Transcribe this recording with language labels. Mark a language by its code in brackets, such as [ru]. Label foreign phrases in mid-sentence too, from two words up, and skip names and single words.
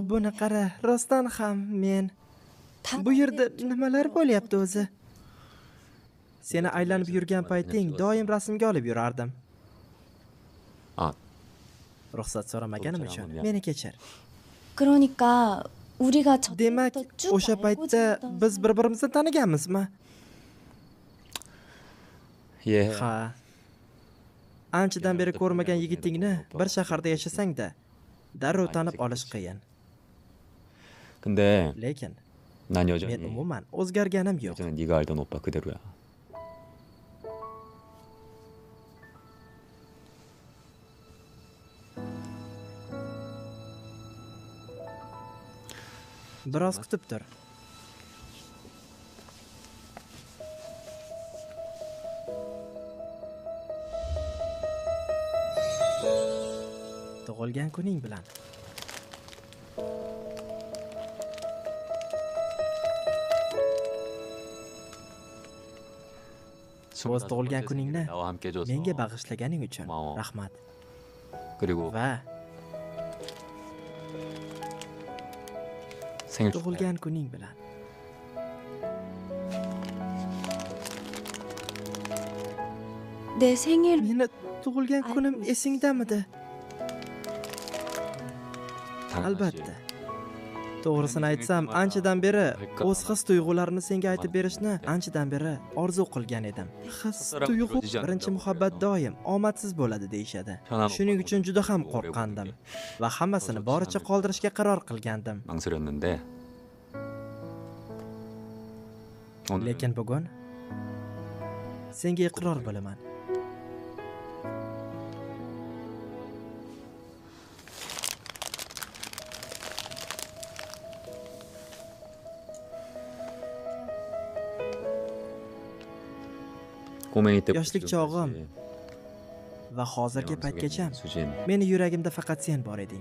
[uz] Buni qara, rostdan ham men [ko] 다 [uz] bu yerda nimalar bo'lyapti o'zi? Seni aylanib yurgan payting doim rasmga olib yurardim. [ko] 아, [uz] Ruxsat so'ramaganim uchun To'g'ri, meni kechir. [ko] 그러니까 우리가 [uz] Demak, [ko] 쭉 [uz] o'sha [ko] 알고 [uz] paytda [ko] 지내던 [uz] biz bir-birimizni taniganmizmi? [ko] 예. [uz] Ha. Anchadan beri ko'rmagan yigitingni bir shaharda yashasang-da, darrov tanib olish qiyin. [ko] 근데 [uz] Lekin [ko] 난 [uz] men [ko] 여전히 [uz] umuman o'zgarganim yo'q. [ko] 예전에 네가 알던 오빠 그대로야. [uz] Biroz kutib tur. Tug'ilgan kuning bilan. O'z tug'ilgan kuningni [ko] 나와 함께 해줘서 [uz] menga bag'ishlaganing uchun [ko] 고마워. [uz] rahmat. [ko] 그리고 [uz] Va [ko] 생일 축하해. [uz] tug'ilgan kuning bilan. [ko] 내 생일 [uz] Meni tug'ilgan kunim esingdamidi? [ko] 당연하지. [uz] Albatta. To'g'risini aytsam, anchadan beri o'z his-tuyg'ularini senga aytib berishni anchadan beri orzu qilgan edim. His-tuyg'u birinchi muhabbat doim omadsiz bo'ladi deyshadi. Shuning uchun juda ham qo'rqqandim va hammasini boricha qoldirishga qaror qilgandim. [ko] 망설였는데 오늘 [uz] Lekin bugun senga iqror bo'laman. [ko] 꼬맹이 때 [uz] yoshlik chog'im va hozirgi paytgacha meni yuragimda faqat sen bor eding.